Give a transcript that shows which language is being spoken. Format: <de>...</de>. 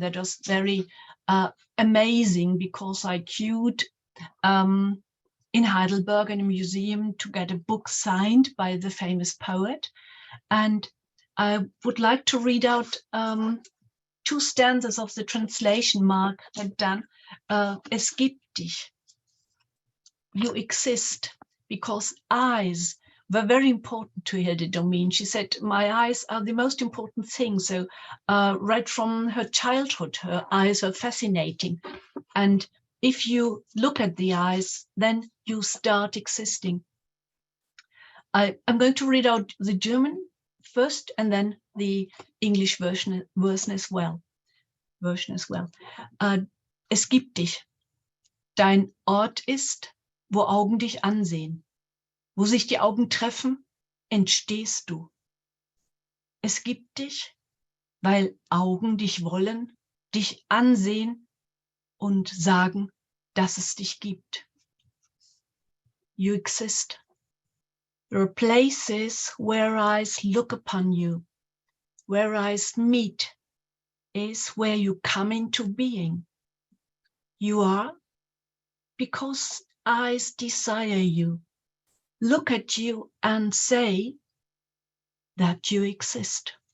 <en>That was very amazing, because I queued in Heidelberg in a museum to get a book signed by the famous poet. And I would like to read out two stanzas of the translation Mark had done.</en> <de>Es gibt dich.</de> <en>You exist because eyes were very important to Hilde Domin. She said, my eyes are the most important thing. So right from her childhood, her eyes were fascinating. And if you look at the eyes, then you start existing. I'm going to read out the German first and then the English version as well.</en> <de>Es gibt dich. Dein Ort ist, wo Augen dich ansehen. Wo sich die Augen treffen, entstehst du. Es gibt dich, weil Augen dich wollen, dich ansehen und sagen, dass es dich gibt.</de> <en>You exist. There are places where eyes look upon you, where eyes meet is where you come into being. You are because eyes desire you, look at you and say that you exist.</en>